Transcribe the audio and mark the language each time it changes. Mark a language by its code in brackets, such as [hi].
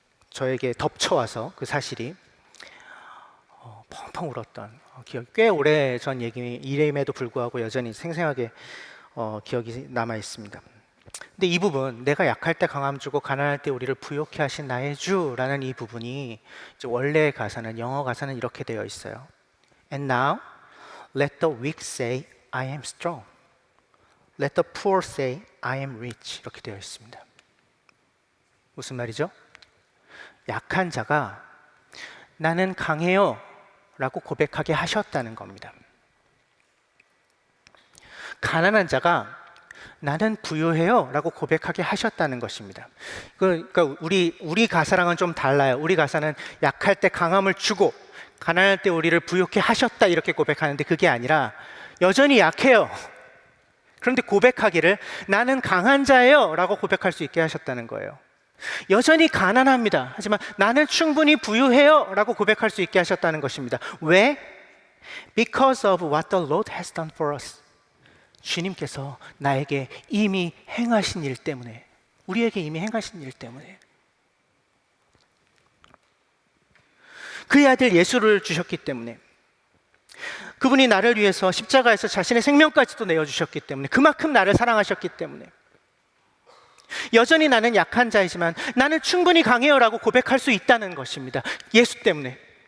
[ko] 저에게 덮쳐와서 그 사실이 펑펑 울었던 기억, 꽤 오래전 얘기임에도 불구하고 여전히 생생하게 기억이 남아 있습니다. 근데 이 부분, 내가 약할 때 강함 주고 가난할 때 우리를 부욕케 하신 나의 주라는 이 부분이 이제 원래 가사는, 영어 가사는 이렇게 되어 있어요. [en] And now let the weak say I am strong. Let the poor say I am rich. [ko] 이렇게 되어 있습니다. 무슨 말이죠? 약한 자가 나는 강해요 라고 고백하게 하셨다는 겁니다. 가난한 자가 나는 부유해요 라고 고백하게 하셨다는 것입니다. 그러니까 우리 가사랑은 좀 달라요. 우리 가사는 약할 때 강함을 주고 가난할 때 우리를 부욕해 하셨다 이렇게 고백하는데 그게 아니라 여전히 약해요. 그런데 고백하기를 나는 강한 자예요 라고 고백할 수 있게 하셨다는 거예요. 여전히 가난합니다. 하지만 나는 충분히 부유해요 라고 고백할 수 있게 하셨다는 것입니다. 왜? [en] Because of what the Lord has done for us. [ko] 주님께서 나에게 이미 행하신 일 때문에, 우리에게 이미 행하신 일 때문에. 그의 아들 예수를 주셨기 때문에, 그분이 나를 위해서 십자가에서 자신의 생명까지도 내어주셨기 때문에, 그만큼 나를 사랑하셨기 때문에, 여전히 나는 약한 자이지만 나는 충분히 강해요 라고 고백할 수 있다는 것입니다. 예수 때문에.